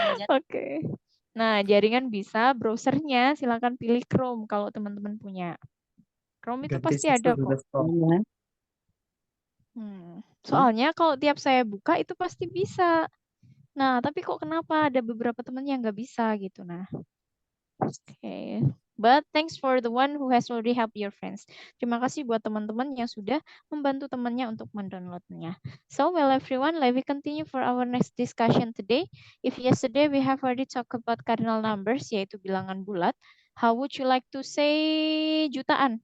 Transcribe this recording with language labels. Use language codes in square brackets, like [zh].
[id] Oke. Nah, jaringan bisa, browsernya silakan pilih Chrome kalau teman-teman punya. Chrome itu Ganti pasti situs ada kok. desktop. Soalnya kalau tiap saya buka itu pasti bisa. Nah, tapi kok kenapa ada beberapa teman yang nggak bisa gitu. Nah, oke. [en] But thanks for the one who has already helped your friends. [id] Terima kasih buat teman-teman yang sudah membantu temannya untuk mendownloadnya. [en] So, well everyone, let me continue for our next discussion today. If yesterday we have already talked about cardinal numbers, [id] yaitu bilangan bulat, [en] how would you like to say jutaan?